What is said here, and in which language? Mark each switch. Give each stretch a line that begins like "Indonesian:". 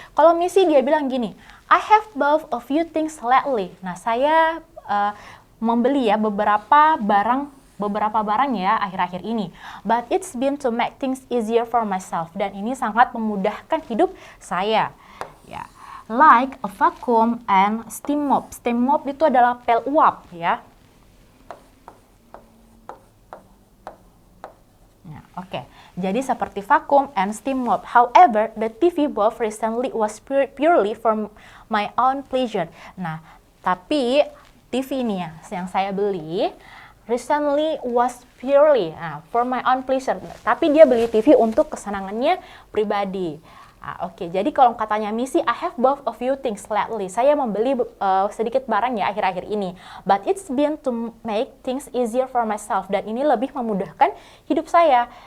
Indonesian: Kalau Missy dia bilang gini,
English: I have bought a few things lately.
Indonesian: Nah, saya membeli ya beberapa barang ya akhir-akhir ini.
English: But it's been to make things easier for myself.
Indonesian: Dan ini sangat memudahkan hidup saya.
English: Ya, like a vacuum and steam mop.
Indonesian: Steam mop itu adalah pel uap ya. Nah, oke. Jadi seperti
English: vacuum and steam mop. However, the TV bought recently was purely for my own pleasure.
Indonesian: Nah, tapi TV ini ya, yang saya beli
English: recently was purely for my own pleasure.
Indonesian: Tapi dia beli TV untuk kesenangannya pribadi. Oke, jadi kalau katanya Missy,
English: I have bought a few things lately.
Indonesian: Saya membeli sedikit barang ya akhir-akhir ini.
English: But it's been to make things easier for myself.
Indonesian: Dan ini lebih memudahkan hidup saya.